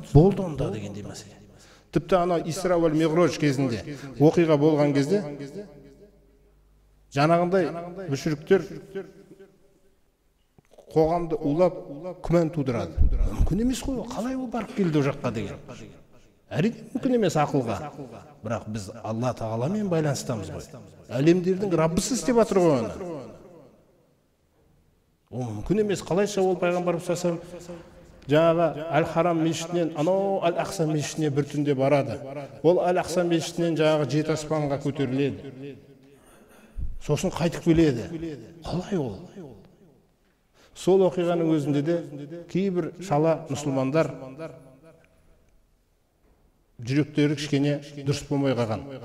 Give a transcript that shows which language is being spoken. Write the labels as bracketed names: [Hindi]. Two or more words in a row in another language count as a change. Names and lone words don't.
[Kazakh] Болды онда дегендей мәселе. Тіпті ана Исра вал Миғраж кезінде оқиға болған кезде жаңағындай мүшриктер қоғамды улап, күмән тудырады. Мүмкін емес қой, қалай ол барып келді о жаққа деген. Әрине мүмкін емес ақылға. Бірақ біз Алла Тағаламен байланыстамыз ғой. Әлемдердің Раббысы істеп жатыр ғой оны. Ол мүмкін емес. Қалайша ол пайғамбарымыз [Arabic] صلى الله عليه وسلم [Kazakh] жаңағы Әл-Харам мешітінен анау Әл-Ақса мешітіне бір түнде барады. Ол Әл-Ақса мешітінен жаңағы 7 аспанға көтеріледі. Сосын қайтып келеді. Қалай ол? Сол оқиғаның өзінде де кейбір шала мұсылмандар жүректері кішкене дұрыс болмай қалған.